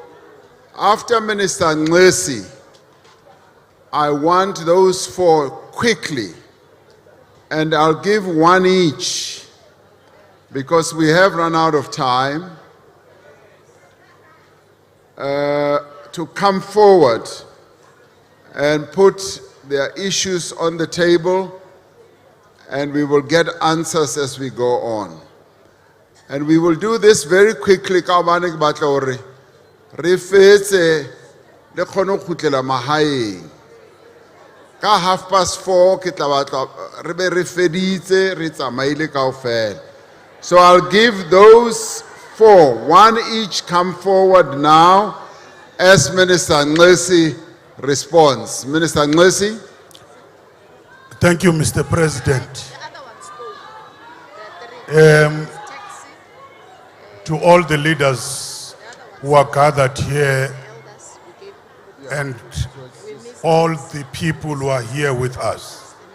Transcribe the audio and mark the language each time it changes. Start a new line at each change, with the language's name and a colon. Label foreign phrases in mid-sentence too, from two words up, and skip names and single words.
English: So after Minister Nglesi, I want those 4 quickly, and I'll give 1 each because we have run out of time, to come forward and put their issues on the table, and we will get answers as we go on. And we will do this very quickly.
Southern Sotho: Ka hobane ke batla hore re fetse le kgone ho kgutlela mahaeng. Ka 4:30 ke tla batla re be re feditse re tsamaile kaofela.
English: So I'll give those 4, 1 each, come forward now as Minister Nglesi responds. Minister Nglesi. Thank you, Mr. President. To all the leaders who are gathered here and all the people who are here with us.